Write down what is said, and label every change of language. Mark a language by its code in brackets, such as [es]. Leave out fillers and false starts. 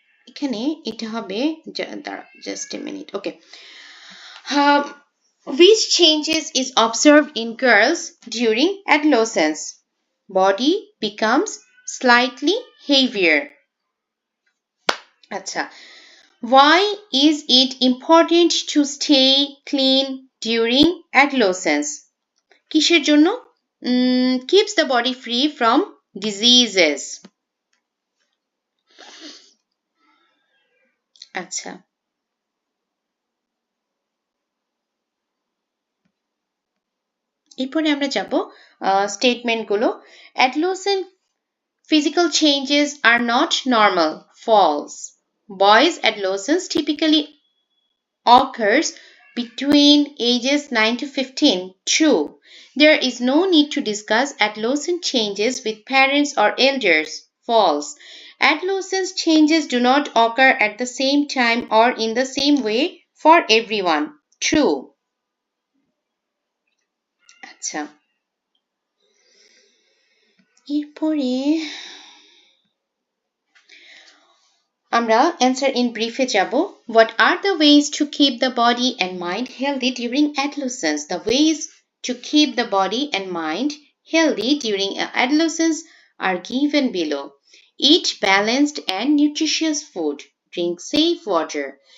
[bn] এখানে এটা হবে, দাঁড়াও [en] just a minute. Okay. Which changes is observed in girls during adolescence? Body becomes slightly heavier. Acha. Why is it important to stay clean during adolescence? [bn] কিসের জন্য? [en] Keeps the body free from diseases. [bn] আচ্ছা, এরপরে আমরা যাব স্টেটমেন্টগুলো। [en] Adolescent physical changes are not normal. False. Boys' adolescence typically occurs between ages 9 to 15. True. There is no need to discuss adolescent changes with parents or elders. False. Adolescence changes do not occur at the same time or in the same way for everyone. True. [bn] আচ্ছা, এরপরে আমরা answer in ব্রিফে যাব। [en] What are the ways to keep the body and mind healthy during adolescence? The ways to keep the body and mind healthy during adolescence are given below. Eat balanced and nutritious food. Drink safe water.